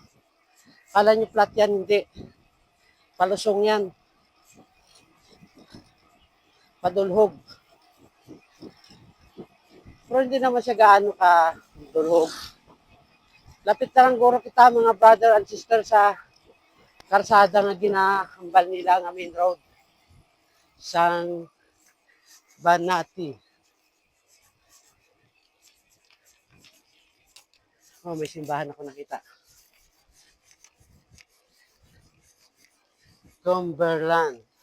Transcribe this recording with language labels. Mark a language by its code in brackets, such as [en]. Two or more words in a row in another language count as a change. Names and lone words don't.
[tl] Akala nyo flat yan, hindi. Palusong yan. Padulhog. Pero hindi naman siya gaano ka dulhog. [hil] Lapit na lang guro kita mga [en] brother and sister [hil] sa karsada nga ginahambal nila nga [en] main road. [hil] Sang Banati. [tl] Oh, may simbahan ako nakita. Cumberland.